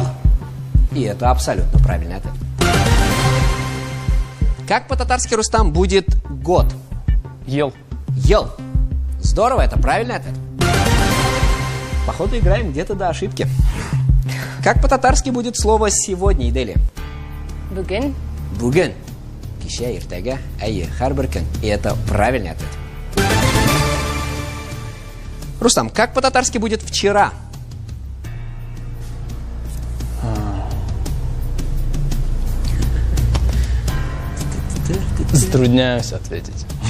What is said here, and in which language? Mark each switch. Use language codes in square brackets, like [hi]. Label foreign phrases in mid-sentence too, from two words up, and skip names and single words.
[ru] И это абсолютно правильный ответ. Как по-татарски, Рустам, будет год? [tt] Ел. Ел. [ru] Здорово, это правильный ответ. Походу, играем где-то до ошибки. Как по-татарски будет слово «сегодня», Иделия? [tt] Бүгін. Бүгін. Кеше, иртәгә, әйе, һәрбер көн. [ru] И это правильный ответ. Рустам, как по-татарски будет «вчера»? Затрудняюсь ответить.